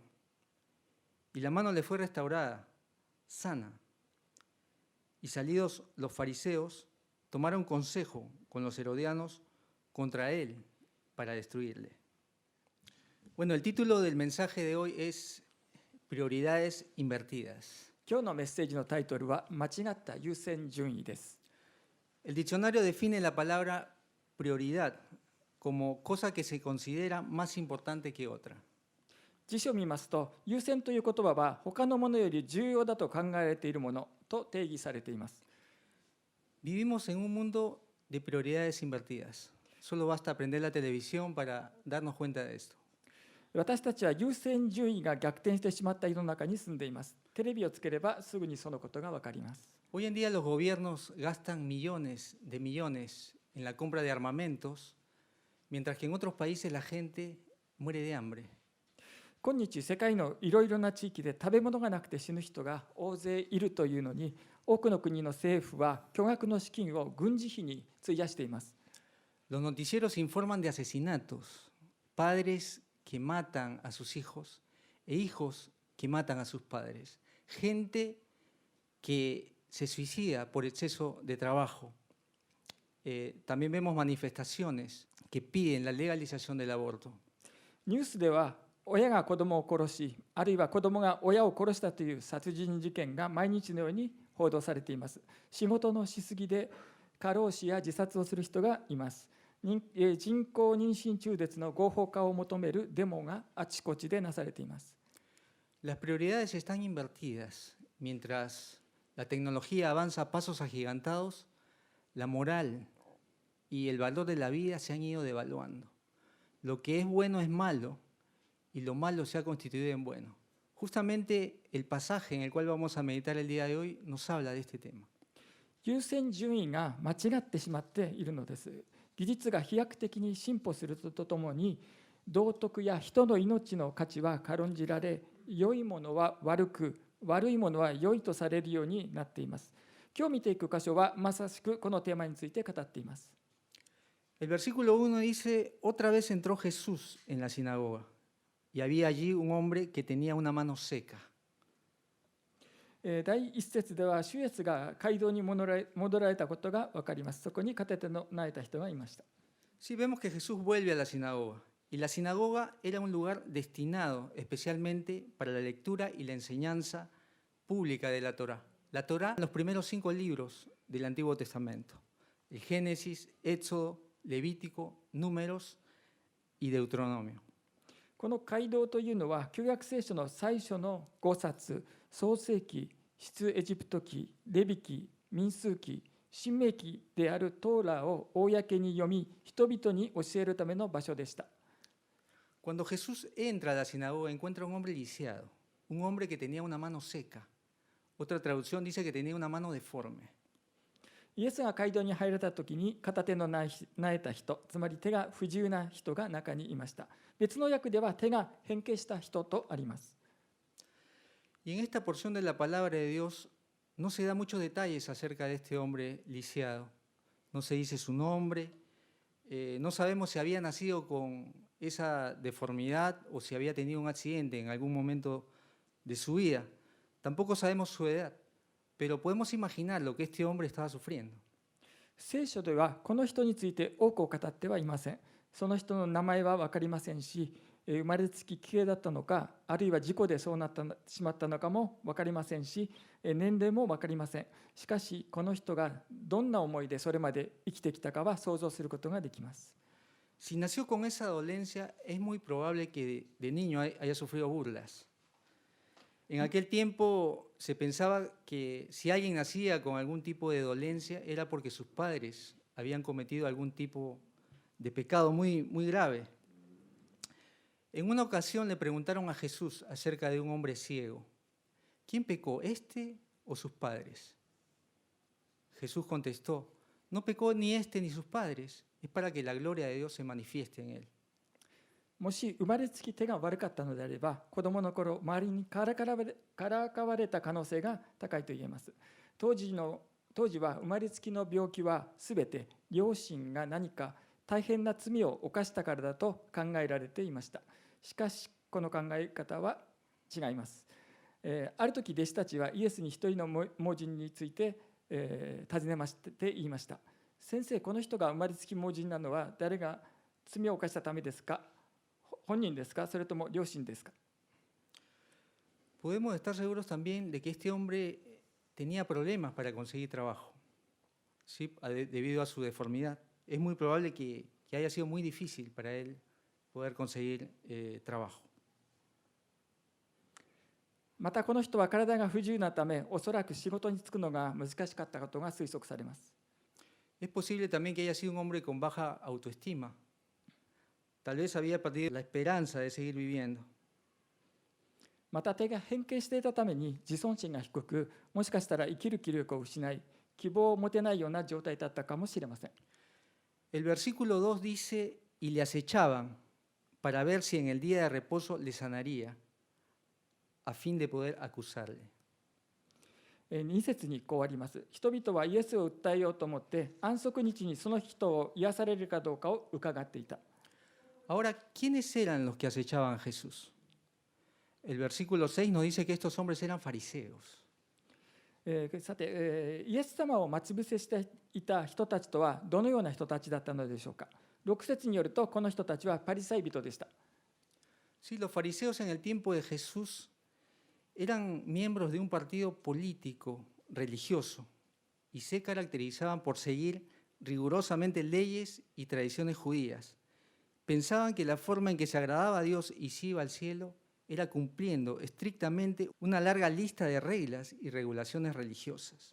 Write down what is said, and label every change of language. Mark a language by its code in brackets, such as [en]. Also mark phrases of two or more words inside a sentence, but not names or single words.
[es] Y la mano le fue restaurada, sana. Y salidos los fariseos, tomaron consejo con los herodianos contra él para destruirle. Bueno, el título del mensaje de hoy es Prioridades invertidas. [ja] 今日のメッセージのタイトルは間違った優先順位です。 [es] El diccionario define la palabra prioridad como cosa que se considera más importante que otra. [ja] 辞書を見ますと、優先という言葉は他のものより重要だと考えられているものと定義されています。 [es] Vivimos en un mundo de prioridades invertidas. Solo basta prender la televisión para darnos cuenta de esto. [ja] 私たちは優先順位が逆転してしまった世の中に住んでいます。テレビをつければすぐにそのことがわかります。 [es] Hoy en día los gobiernos gastan millones de millones en la compra de armamentos, mientras que en otros países la gente muere de hambre. [ja] 今日世界のいろいろな地域で食べ物がなくて死ぬ人が大勢いるというのに、多くの国の政府は巨額の資金を軍事費に費やしています。 [es] Los noticieros informan de asesinatos, padres que matan a sus hijos e hijos que matan a sus padres, gente que se suicida por exceso de trabajo. También vemos manifestaciones que piden la legalización del aborto. [ja] ニュースでは親が子供を殺し、あるいは子供が親を殺したという殺人事件が毎日のように報道されています。仕事のしすぎで過労死や自殺をする人がいます。人工妊娠中絶の合法化を求めるデモがあちこちでなされています。 [es] Las prioridades están invertidas. Mientras la tecnología avanza a pasos agigantados, la moral y el valor de la vida se han ido devaluando. Lo que es bueno es malo y lo malo se ha constituido en bueno. Justamente el pasaje en el cual vamos a meditar el día de hoy nos habla de este tema. [ja] 優先順位が間違ってしまっているのです。技術が飛躍的に進歩するとともに、道徳や人の命の価値は軽んじられ、良いものは悪く、悪いものは良いとされるようになっています。今日見ていく箇所はまさしくこのテーマについて語っています。 [es] El versículo 1 dice, otra vez entró Jesús en la sinagoga y había allí un hombre que tenía una mano seca. [ja] 第一節では、主イエスが街道に戻られたことが分かります。そこに片手の泣いた人がいました。 [es] Sí, vemos que Jesús vuelve a la sinagoga. Y la sinagoga era un lugar destinado especialmente para la lectura y la enseñanza pública de la Torá. La Torá, los primeros 5 libros del Antiguo Testamento. El Génesis, Éxodo, Levítico, Números y Deuteronomio. [ja] この街道というのは、旧約聖書の最初の5冊、創世記、出エジプト記、レビ記、民数記、申命記であるトーラを公に読み、人々に教えるための場所でした。 [es] Cuando Jesús entra a la sinagoga encuentra un hombre lisiado, un hombre que tenía una mano seca. Otra traducción dice que tenía una mano deforme. [ja] イエスが街道に入られたときに、片手のなえた人、つまり手が不自由な人が中にいました。別の訳では手が変形した人とあります。 [es] Y en esta porción de la palabra de Dios no se da muchos detalles acerca de este hombre lisiado. No se dice su nombre, no sabemos si había nacido con esa deformidad o si había tenido un accidente en algún momento de su vida. Tampoco sabemos su edad, pero podemos imaginar lo que este hombre estaba sufriendo. [ja] 聖書ではこの人について多くを語ってはいません。その人の名前は分かりませんし、生まれつき奇形だったのか、あるいは事故でそうなってしまったのかも分かりませんし、年齢も分かりません。しかし、この人がどんな思いでそれまで生きてきたかは想像することができます。 [es] Si nació con esa dolencia, es muy probable que de niño haya sufrido burlas. En aquel tiempo se pensaba que si alguien nacía con algún tipo de dolencia era porque sus padres habían cometido algún tipo de pecado muy grave. En una ocasión le preguntaron a Jesús acerca de un hombre ciego. ¿Quién pecó, este o sus padres? Jesús contestó, no pecó ni este ni sus padres, es para que la gloria de Dios se manifieste en él. [ja] もし生まれつき手が悪かったのであれば、子供の頃周りにからかわれた可能性が高いと言えます。当時は生まれつきの病気はすべて両親が何か大変な罪を犯したからだと考えられていました。しかしこの考え方は違います。ある時弟子たちはイエスに一人の盲人について、尋ねまして言いました。先生、この人が生まれつき盲人なのは誰が罪を犯したためですか？本人ですか？それとも両親ですか？ [es] Podemos estar seguros también de que este hombre tenía problemas para conseguir trabajo, ¿sí? Debido a su deformidad. Es muy probable que haya sido muy difícil para él poder conseguir trabajo. [ja] またこの人は体が不自由なため、おそらく仕事に就くのが難しかったことが推測されます。 [es] Es posible también que haya sido un hombre con baja autoestima. Tal vez había perdido la esperanza de seguir viviendo. [ja] また手が変形していたために自尊心が低く、もしかしたら生きる気力を失い、希望を持てないような状態だったかもしれません。 [es] El versículo 2 dice, y le acechaban para ver si en el día de reposo le sanaría, a fin de poder acusarle. [ja] 2 節にこうあります。人々はイエスを訴えようと思って安息日にその人を癒されるかどうかを伺っていた。 [es] Ahora, ¿quiénes eran los que acechaban a Jesús? El versículo 6 nos dice que estos hombres eran fariseos. [ja] さて、イエス様を待ち伏せしていた人たちとはどのような人たちだったのでしょうか。6節によると、この人たちはパリサイ人でした。 [es] Sí, los fariseos en el tiempo de Jesús eran miembros de un partido político religioso y se caracterizaban por seguir rigurosamente leyes y tradiciones judías. Pensaban que la forma en que se agradaba a Dios y se iba al cielo era cumpliendo estrictamente una larga lista de reglas y regulaciones religiosas.